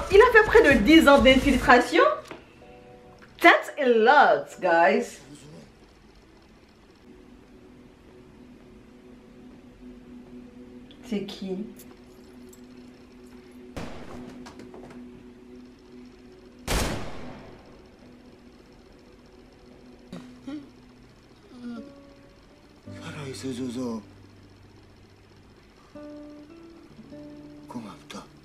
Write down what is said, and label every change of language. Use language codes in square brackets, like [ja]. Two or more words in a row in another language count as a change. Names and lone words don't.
[fr] Il a fait près de 10 ans d'infiltration. [en] That's a lot, guys. [fr] C'est qui? [ko] 살아있어줘서 고맙다.